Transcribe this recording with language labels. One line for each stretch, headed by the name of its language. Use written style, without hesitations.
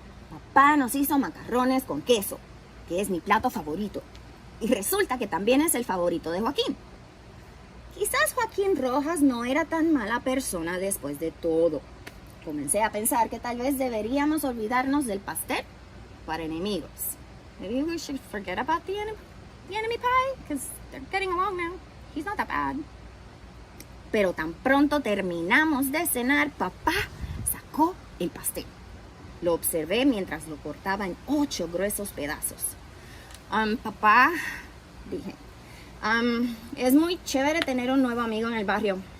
Spanish: Papá nos hizo macarrones con queso, que es mi plato favorito. Y resulta que también es el favorito de Joaquín. Quizás Joaquín Rojas no era tan mala persona después de todo. Comencé a pensar que tal vez deberíamos olvidarnos del pastel para enemigos.
English: Maybe we should forget about the enemy pie, because they're getting along now. He's not that bad.
Spanish: Pero tan pronto terminamos de cenar, papá sacó el pastel. Lo observé mientras lo cortaba en 8 gruesos pedazos. Papá, dije, es muy chévere tener un nuevo amigo en el barrio.